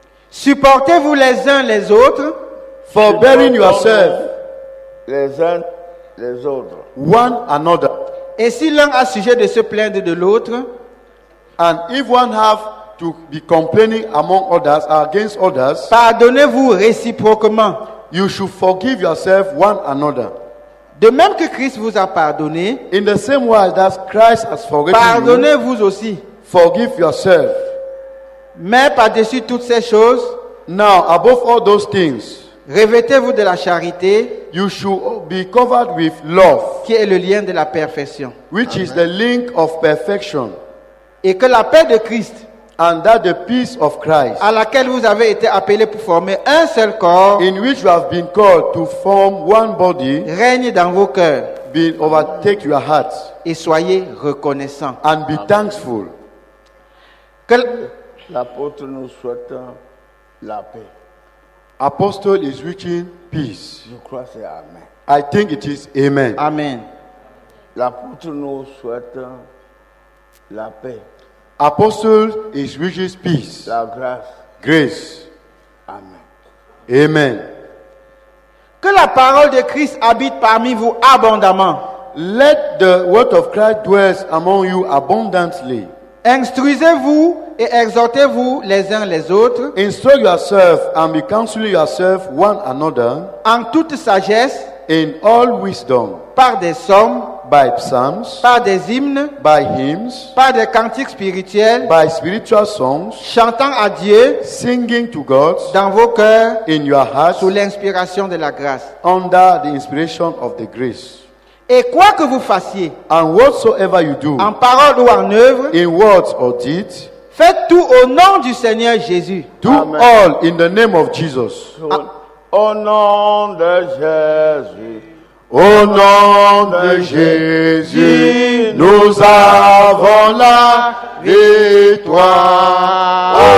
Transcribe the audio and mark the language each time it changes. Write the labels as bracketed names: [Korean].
[French] Supportez-vous les uns les autres, [English] Forbearing yourself [French] Les uns les autres. [English] one another. [French] et si l'un a sujet de se plaindre de l'autre, [English] And if one have to be complaining among others against others, [French] pardonnez-vous réciproquement. [English] you should forgive yourself one another. [French] De même que Christ vous a pardonné, [English] In the same way that Christ has forgiven you, [French] pardonnez-vous aussi. [English] Forgive yourself. [French] Mais par-dessus toutes ces choses, [English] Now, above all those things, [French] revêtez-vous de la charité, [English] you should be covered with love, [French] qui est le lien de la perfection. [English] which is the link of perfection, [French] Et que la paix de Christ, [English] and that the peace of Christ, [French] à laquelle vous avez été appelés pour former un seul corps, [English] in which you have been called to form one body, [French] règne dans vos cœurs [English] be overtake your hearts, [French] et soyez reconnaissants. [English] and be thankful. [French] Que L'apôtre nous souhaite la paix. [English] Apostle is reaching peace. [French] Je crois que c'est Amen. [English] I think it is amen. [French] Amen. L'apôtre nous souhaite la paix, [English] Apostle is reaching peace. [French] la grâce. [English] Grace. [French] Amen. [English] Amen. [French] Que la parole de Christ habite parmi vous abondamment. [English] Let the word of Christ dwell among you abundantly. [French] Instruisez-vous et exhortez-vous les uns les autres [English] Instruct yourself and be counseling yourself one another [French] en toute sagesse, [English] in all wisdom, [French] par des psaumes, [English] by psalms, [French] par des hymnes, [English] by hymns, [French] par des cantiques spirituels, [English] by spiritual songs, [French] chantant à Dieu [English] singing to God [French] dans vos cœurs [English] in your hearts [French] sous l'inspiration de la grâce. [English] under the inspiration of the grace. [French] Et quoi que vous fassiez, [English] And whatsoever you do, [French] en parole ou en œuvre, [English] in words or deeds, [French] faites tout au nom du Seigneur Jésus, [English] do Amen. all in the name of Jesus. [French] Au nom de Jésus, Au nom de Jésus, nous avons la victoire.